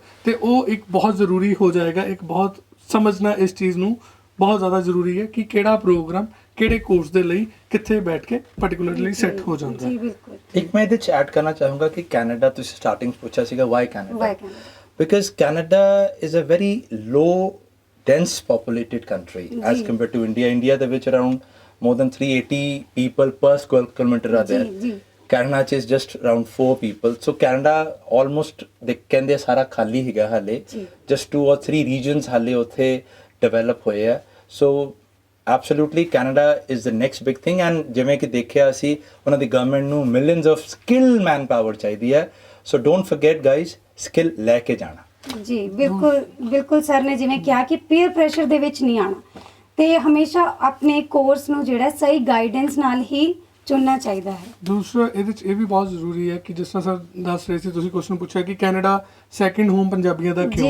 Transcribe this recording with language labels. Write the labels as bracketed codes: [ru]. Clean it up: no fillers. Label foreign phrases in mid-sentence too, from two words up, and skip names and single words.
[pa] ਤੇ ਉਹ ਇੱਕ ਬਹੁਤ ਜ਼ਰੂਰੀ ਹੋ ਜਾਏਗਾ, ਇੱਕ ਬਹੁਤ ਸਮਝਣਾ ਇਸ ਚੀਜ਼ ਨੂੰ ਬਹੁਤ ਜ਼ਿਆਦਾ ਜ਼ਰੂਰੀ ਹੈ ਕਿ ਕਿਹੜਾ ਪ੍ਰੋਗਰਾਮ ਕਿਹੜੇ ਕੋਰਸ ਦੇ ਲਈ ਕਿੱਥੇ ਬੈਠ ਕੇ ਪਾਰਟਿਕੂਲਰਲੀ ਸੈੱਟ ਹੋ ਜਾਂਦਾ ਹੈ। ਜੀ ਬਿਲਕੁਲ। ਇੱਕ ਮੈਂ ਇਹਦੇ ਚ ਐਡ ਕਰਨਾ ਚਾਹੂੰਗਾ ਕਿ ਕੈਨੇਡਾ, ਤੁਸੀਂ ਸਟਾਰਟਿੰਗ ਪੁੱਛਿਆ ਸੀਗਾ [en] why Canada, because Canada is a very low dense populated country as compare to India. [pa] ਇੰਡੀਆ ਦੇ ਵਿੱਚ [en] ਅਰਾਊਂਡ more than 380 people per square kilometer are there. Canada is just around 4 people. So Canada almost they [pa] ਕਹਿੰਦੇ ਸਾਰਾ ਖਾਲੀ ਹੈਗਾ ਹਾਲੇ, [en] just 2 or 3 regions [pa] ਹਾਲੇ ਉੱਥੇ develop ਹੋਏ ਆ। [en] So absolutely Canada is the next big thing, and [pa] ਜਿਵੇਂ ਕਿ ਦੇਖਿਆ ਅਸੀਂ ਉਹਨਾਂ ਦੀ ਗਵਰਨਮੈਂਟ ਨੂੰ [en] millions of skilled manpower [pa] ਚਾਹੀਦੀ ਹੈ। [en] So don't forget guys, skill [pa] ਲੈ ਕੇ ਜਾਣਾ। ਜੀ ਬਿਲਕੁਲ ਬਿਲਕੁਲ ਸਰ ਨੇ ਜਿਵੇਂ ਕਿਹਾ ਕਿ [en] peer pressure [pa] ਦੇ ਵਿੱਚ ਨਹੀਂ ਆਣਾ ਤੇ ਹਮੇਸ਼ਾ ਆਪਣੇ ਕੋਰਸ ਨੂੰ ਜਿਹੜਾ ਸਹੀ ਗਾਈਡੈਂਸ ਨਾਲ ਹੀ ਚੁਣਨਾ ਚਾਹੀਦਾ ਹੈ। ਦੂਸਰਾ ਇਹਦੇ ਚ ਇਹ ਵੀ ਬਹੁਤ ਜ਼ਰੂਰੀ ਹੈ ਕਿ ਜਿਸ ਤਰ੍ਹਾਂ ਸਰ ਦੱਸ ਰਹੇ ਸੀ, ਤੁਸੀਂ ਕੁਐਸਚਨ ਪੁੱਛਿਆ ਕਿ ਕੈਨੇਡਾ [en] second home [pa] ਪੰਜਾਬੀਆਂ ਦਾ ਕਿਉਂ ਹੈ।